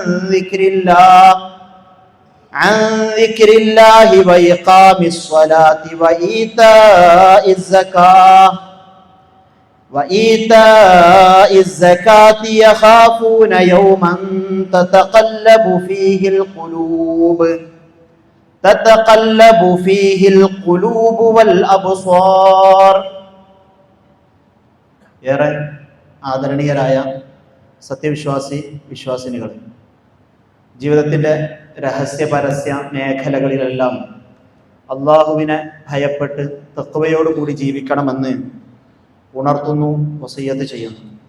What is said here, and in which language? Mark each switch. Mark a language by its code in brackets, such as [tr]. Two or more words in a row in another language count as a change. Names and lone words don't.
[ar] ذكر الله وإقام الصلاة وإيتاء الزكاة يخافون يوما تتقلب فيه القلوب والأبصار. [ml] ഏറെ ആദരണീയരായ വിശ്വാസിനികൾ, ജീവിതത്തിൻ്റെ രഹസ്യ പരസ്യ മേഖലകളിലെല്ലാം അള്ളാഹുവിനെ ഭയപ്പെട്ട് തഖ്വയോടുകൂടി ജീവിക്കണമെന്ന് ഉണർത്തുന്നു, വസിയ്യത്ത് ചെയ്യുന്നു.